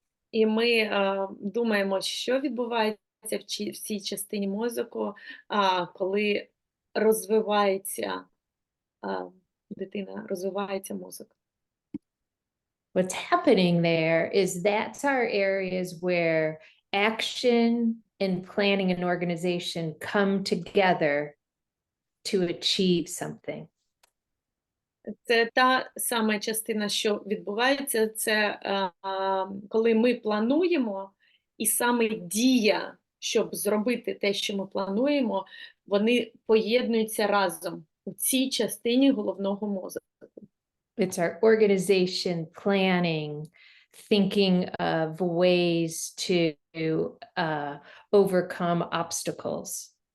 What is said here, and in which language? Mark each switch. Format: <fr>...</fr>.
<uk>І ми думаємо, що відбувається в цій частині мозку, коли розвивається дитина, розвивається мозок.</uk> <en>What's happening there is that's our areas where action and planning and organization come together to achieve something.</en> <uk>Це та сама частина, що відбувається, це коли ми плануємо, і саме дія, щоб зробити те, що ми плануємо, вони поєднуються разом у цій частині головного мозку.</uk> <en>It's our organization, planning, thinking of ways to overcome obstacles.</en>